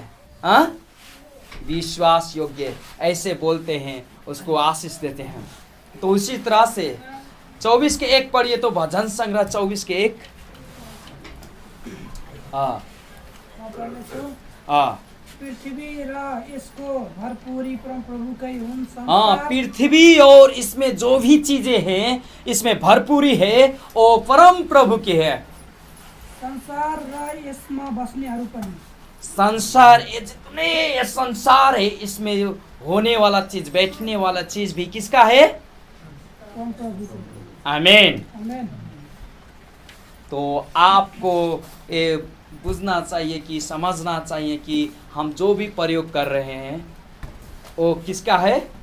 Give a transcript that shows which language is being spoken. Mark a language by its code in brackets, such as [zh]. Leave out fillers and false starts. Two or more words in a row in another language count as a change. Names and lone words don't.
[hi] हाँ, विश्वास योग्य, ऐसे बोलते हैं, उसको आशीष देते हैं। तो उसी तरह से 24:1 पढ़िए तो, भजन संग्रह 24:1। हाँ हाँ, [ne] पृथ्वी र यसको भरपूरी परम प्रभु कै हुन्। [hi] हाँ, पृथ्वी और इसमें जो भी चीजें हैं, इसमें भरपूरी है, वो परम प्रभु की है। [ne] संसार र यसमा बस्नेहरू पनि। [hi] संसार, ये जितने ये संसार है, इसमें होने वाला चीज, बैठने वाला चीज भी किसका है? [ne] परम प्रभु को। आमीन। आमेन। [hi] तो आपको ये बुझना चाहिए कि समझना चाहिए कि हम जो भी प्रयोग कर रहे हैं वो किसका है?